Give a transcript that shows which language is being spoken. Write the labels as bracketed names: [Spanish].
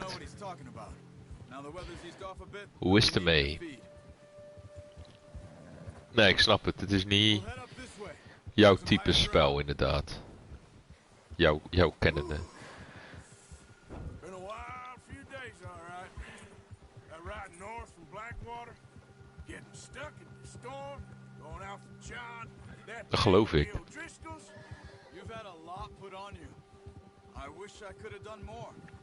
[English] Know what he's talking about. Now the weather's eased off a bit. [Dutch] Hoe is het ermee? Nee, ik snap het. Het is niet jouw type spel, inderdaad. Jouw kennende. [English] Been a wild few days, all right. That ride north from Blackwater, getting stuck in the storm, going out for John. [Dutch] Dat geloof ik. [English] You've had a lot put on you. I wish I could have done more.